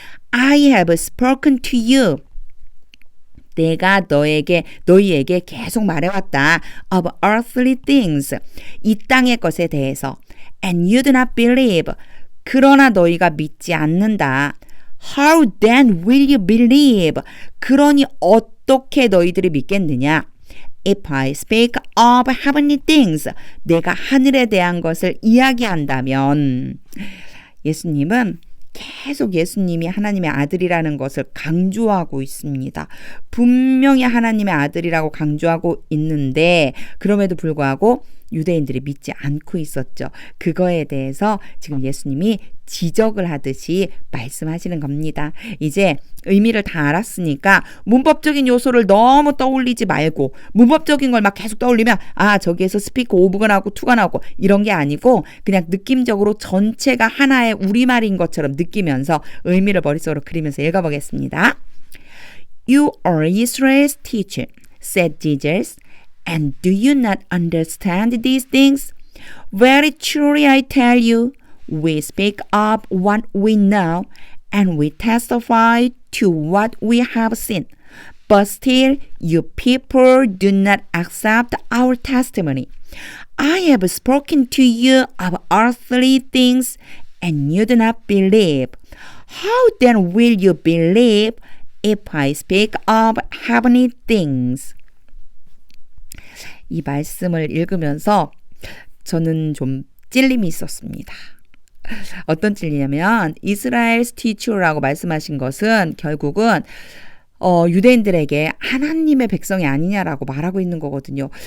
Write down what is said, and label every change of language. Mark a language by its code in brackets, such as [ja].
[en] I have spoken to you. [ko] 내가 너희에게 계속 말해왔다. [en] of earthly things. [ko] 이 땅의 것에 대해서. [en] and you do not believe. [ko] 그러나 너희가 믿지 않는다. [en] How then will you believe? [ko] 그러니 어떻게 너희들이 믿겠느냐? [en] If I speak of heavenly things, [ko] 내가 하늘에 대한 것을 이야기한다면 예수님은 계속 예수님이 하나님의 아들이라는 것을 강조하고 있습니다. 분명히 하나님의 아들이라고 강조하고 있는데 그럼에도 불구하고 유대인들이 믿지 않고 있었죠. 그거에 대해서 지금 예수님이 지적을 하듯이 말씀하시는 겁니다. 이제 의미를 다 알았으니까 문법적인 요소를 너무 떠올리지 말고 문법적인 걸 막 계속 떠올리면 저기에서 스피크 오브가 나오고 투가 나오고 이런 게 아니고 그냥 느낌적으로 전체가 하나의 우리말인 것처럼 느끼면서 의미를 머릿속으로 그리면서 읽어보겠습니다. [en] You are Israel's teacher, said Jesus. And do you not understand these things? Very truly I tell you, we speak of what we know, and we testify to what we have seen. But still, you people do not accept our testimony. I have spoken to you of earthly things, and you do not believe. How then will you believe if I speak of heavenly things? [ko] 이 말씀을 읽으면서 저는 좀 찔림이 있었습니다. 어떤 찔리냐면 이스라엘's teacher라고 말씀하신 것은 결국은 유대인들에게 하나님의 백성이 아니냐라고 말하고 있는 거거든요.